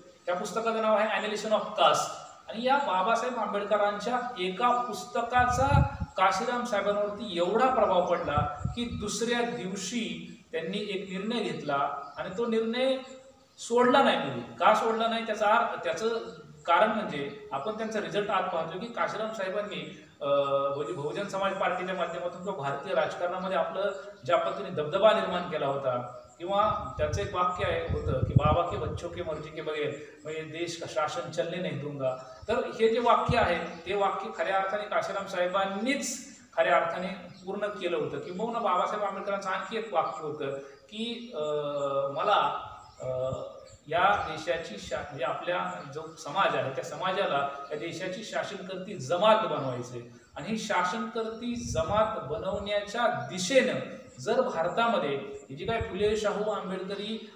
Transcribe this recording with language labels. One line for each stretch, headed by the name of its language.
Marathi: त्या पुस्तकाचं नाव आहे ॲनालिसिस ऑफ कास्ट। आणि या बाबासाहेब आंबेडकरांच्या एका पुस्तकाचा काशीराम साहेबांवरती एवढा प्रभाव पडला की दुसऱ्या दिवशी त्यांनी एक निर्णय घेतला आणि तो निर्णय सोडला नाही। का सोडला नाही त्याचं कारण म्हणजे आपण त्यांचा रिझल्ट आज पाहतो की काशीराम साहेबांनी बहुजन समाज पार्टीच्या माध्यमातून किंवा भारतीय राजकारणामध्ये आपलं ज्या पद्धतीने दबदबा निर्माण केला होता, किंवा त्यांचं एक वाक्य होतं की
Hindi: बाबा के बच्चों के मर्जी के बगैर मैं देश का शासन चलने नहीं दूंगा.
Marathi: तर हे जे वाक्य आहे ते वाक्य खऱ्या अर्थाने काशीराम साहेबांनीच खऱ्या अर्थाने पूर्ण केलं होतं. किंबहुना बाबासाहेब आंबेडकरांचं आणखी एक वाक्य होतं की मला या देशाची म्हणजे आपल्या जो समाज आहे त्या समाजाला या देशाची शासनकर्ती जमात बनवायचे आणि ही शासनकर्ती जमात बनवण्याच्या दिशेनं जर भारतामध्ये ही जी काय फुले शाहू आंबेडकरी